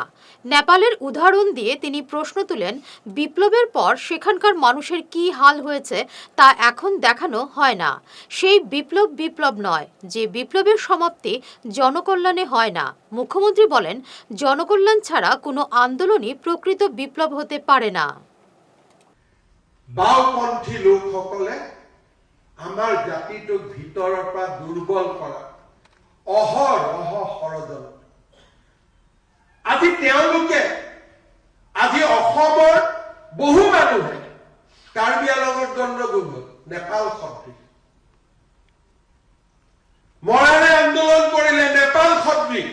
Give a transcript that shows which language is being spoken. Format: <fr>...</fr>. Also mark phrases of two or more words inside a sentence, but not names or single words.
<bn>নেপালের উদাহরণ দিয়ে তিনি প্রশ্ন তুলেন, বিপ্লবের পর সেখানকার মানুষের কি হাল হয়েছে তা এখন দেখানো হয় না। সেই বিপ্লব নয়, যে বিপ্লবের সমাপ্তি জনকল্যাণে হয় না। মুখ্যমন্ত্রী বলেন, জনকল্যাণ ছাড়া কোনো আন্দোলনই প্রকৃত বিপ্লব হতে পারে না।</bn> <as>বাওপন্থী লোকসকলে আমাৰ জাতিটোক ভিতৰৰ পৰা দুৰ্বল কৰা অহৰহ ষড়যন্ত্ৰ। আজি তেওঁলোকে আজি অসমৰ বহু মানুহে কাৰ্বি আংলঙৰ গণ্ডগোল নেপাল সদৃশ মৰাণে আন্দোলন কৰিলে নেপাল সদৃশ।</as>